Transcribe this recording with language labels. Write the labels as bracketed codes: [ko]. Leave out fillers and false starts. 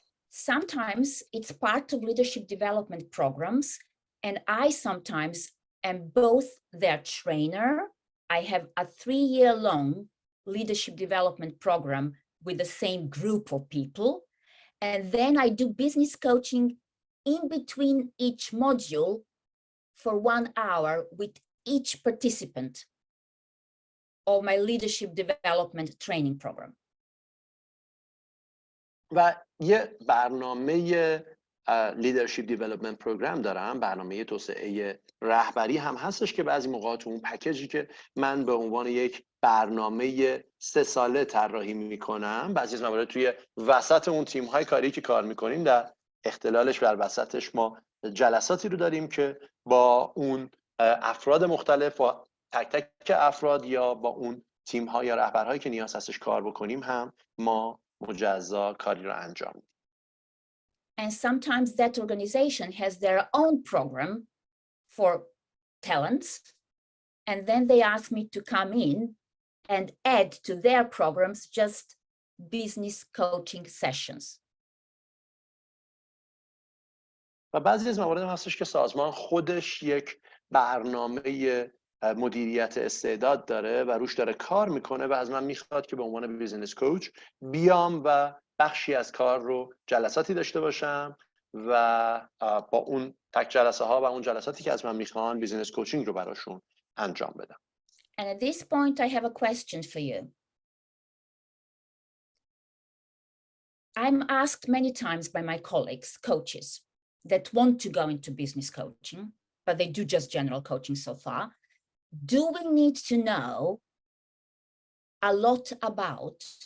[en] Sometimes it's part of leadership development programs, and I sometimes am both their trainer. I have a 3-year-long leadership development program with the same group of people, and then I do business coaching in between each module for 1 hour with each participant of my leadership development training program. [fa] و یه برنامه لیدرشپ دیولپمنت پروگرام دارم، برنامه توسعه رهبری هم هستش که بعضی موقع تو اون پکیجی که من به عنوان یک برنامه 3 ساله طراحی میکنم، بعضی از موارد توی وسط اون تیم های کاری که کار میکنیم در اختلالش بر وسطش ما جلساتی رو داریم که با اون افراد مختلف و تک تک افراد یا با اون تیم ها یا رهبرهایی که نیاز هستش کار بکنیم هم ما مجزا کاری رو انجام میدیم. [en] And sometimes that organization has their own program for talents, and then they ask me to come in and add to their programs just business coaching sessions. [fa] و بعضی از موارد هستش که سازمان خودش یک برنامه مدیریت استعداد داره و روش داره کار میکنه و از من میخواد که به عنوان بیزینس کوچ بیام و بخشی از کار رو جلساتی داشته باشم و با اون تک جلسه ها و اون جلساتی که از من میخوان بیزینس کوچینگ رو براشون انجام بدم. [en] And at this point, I have a question for you. I'm asked many times by my colleagues, coaches, that want to go into business coaching, but they do just general coaching so far. Do we need to know a lot about